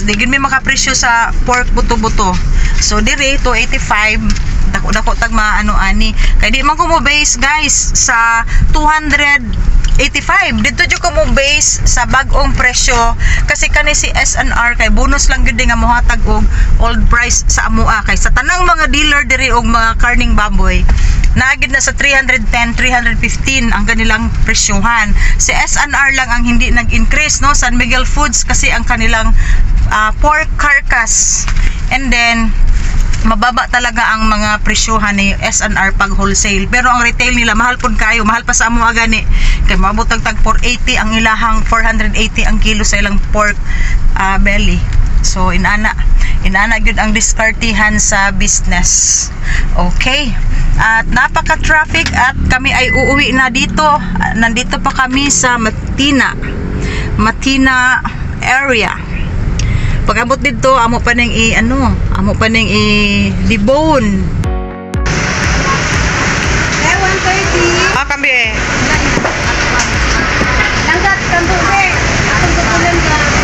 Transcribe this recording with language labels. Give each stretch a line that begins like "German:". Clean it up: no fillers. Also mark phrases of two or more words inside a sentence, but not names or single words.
Cebuano: Di gyud mi makapresyo sa pork buto-buto. So dire 285 dako tag ani kay di man ko mo base guys sa 285, dito jud ko mo base sa bag-ong presyo kasi kani si SNR kay bonus lang gyud nga mohatag og
English: old price
Cebuano: sa amoa, kay sa tanang mga dealer diri og mga karning baboy naagid na sa 310, 315 ang kanilang presyohan.
Filipino: Si SNR lang ang hindi nag-increase, no? San Miguel Foods kasi ang kanilang
English: pork carcass, and then
Filipino: mababa talaga ang mga presyohan ni SNR pag wholesale, pero ang retail nila
Cebuano: mahal pud kayo, mahal pa sa amo agani kay maabot tag 480 ang ilahang 480 ang kilo sa ilang
English: pork belly.
Cebuano: So inana gyud ang diskartihan sa business.
Filipino: Okay, at napaka-traffic at kami ay uuwi na dito. Nandito pa kami sa Matina area.
Cebuano: Pag-abot dito amo pa ning debone. 130. Kami Langgat kantuge. Atong tutulan ka.